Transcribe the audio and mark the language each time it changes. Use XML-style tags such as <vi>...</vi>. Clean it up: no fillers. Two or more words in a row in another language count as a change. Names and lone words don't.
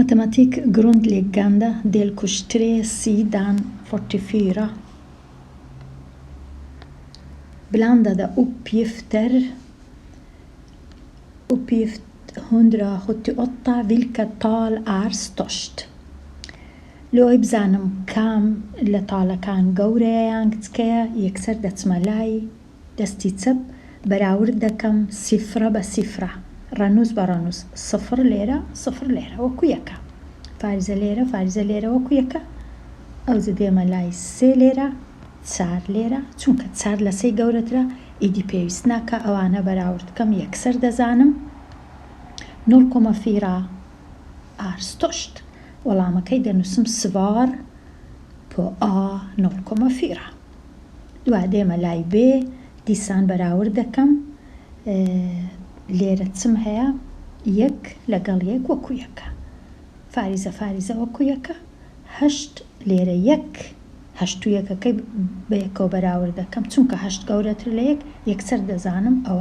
<sv>Matematik grundläggande delkurs 3 sidan 44. Blandade uppgifter. Uppgift 178. Vilka tal är störst؟</sv> <ckb>لۆی بزانم کام لە تاڵەکان گەورەیە یان کچکەیە یەکسەر دەچمە لای دەستی چەپ بەراورد دەکەم سیفرە بە سیفرە ڕەنووس بە ڕەنووس سفر لێرە سفر لێرە وەکو یەکە فارزە لێرە فارزە لێرە وەکو یەکە ئەوجە دێمە لای سێ لێرە چار لێرە چونکە چار لە سێی گەورەترە ئیدی پێویست ناکە ئەوانە بەراورد بکەم یەکسەر دەزانم 0,4</ckb> <sv>är störst.</sv> <ckb>وەڵامەکەی دەنووسم</ckb> <sv>svar på a</sv> <ckb>0,4. دوای دێمە لای بێ دیسان بەراورد دەکەم لێرە چم هەیە یەک لەگەڵ یەک وەکو یەکە فاریزە فاریزە وەکو یەکە هەشت لێرە یەک هەشت و یەکەکەی بە یەکەوە بەراورد دەکەم چونکە هەشت گەورەتر لە یەک یەکسەر دەزانم ئەوە</ckb>